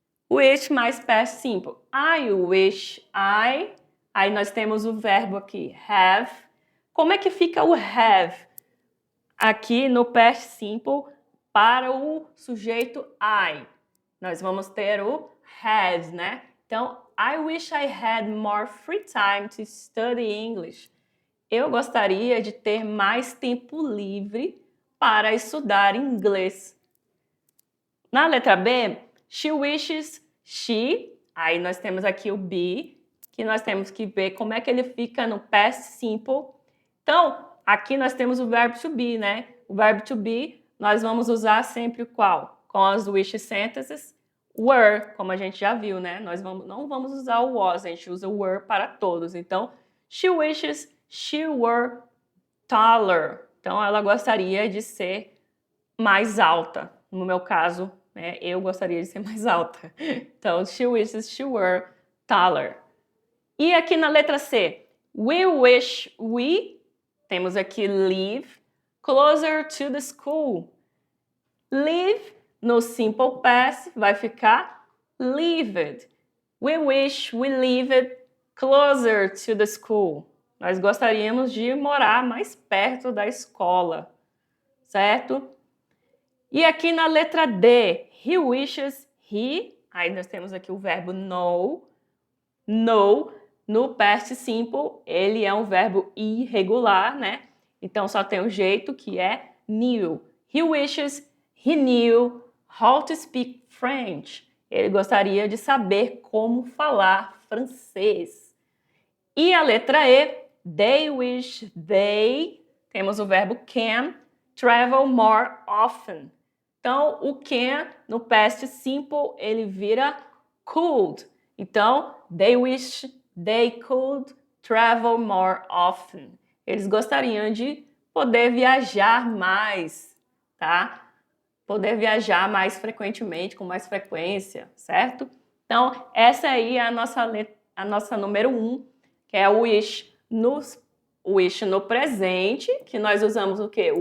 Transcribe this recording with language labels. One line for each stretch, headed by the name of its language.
English: Wish mais past simple. I wish I.
Portuguese: Aí nós temos o verbo aqui, have. Como é que fica o have aqui no past simple para o sujeito I? Nós vamos ter o had, né?
English: Então, I wish I had more free time to study English.
Portuguese: Eu gostaria de ter mais tempo livre para estudar inglês. Na letra B,
English: she wishes, she,
Portuguese: aí nós temos aqui o be, que nós temos que ver como é que ele fica no past simple. Então, aqui nós temos o verbo to be, né? O verbo to be, nós vamos usar sempre o qual? Com as wish sentences, were, como a gente já viu, né? Nós não vamos usar o was, a gente usa o were para todos.
English: Então, she wishes she were taller.
Portuguese: Então, ela gostaria de ser mais alta. No meu caso, né, eu gostaria de ser mais alta.
English: Então, she wishes she were taller.
Portuguese: E aqui na letra C,
English: we wish we,
Portuguese: temos aqui
English: live, closer to the school.
Portuguese: Live, no simple past, vai ficar lived.
English: We wish we lived closer to the school.
Portuguese: Nós gostaríamos de morar mais perto da escola, certo? E aqui na letra D,
English: he wishes he,
Portuguese: aí nós temos aqui o verbo know. Know, no past simple, ele é um verbo irregular, né? Então só tem um jeito que é knew.
English: He wishes he knew how to speak French.
Portuguese: Ele gostaria de saber como falar francês. E a letra E,
English: they wish they,
Portuguese: temos o verbo
English: can, travel more often.
Portuguese: Então, o can, no past simple, ele vira could.
English: Então, they wish they could travel more often.
Portuguese: Eles gostariam de poder viajar mais, tá? Poder viajar mais frequentemente, com mais frequência, certo? Então, essa aí é a nossa número 1, que é o wish no presente, que nós usamos o quê?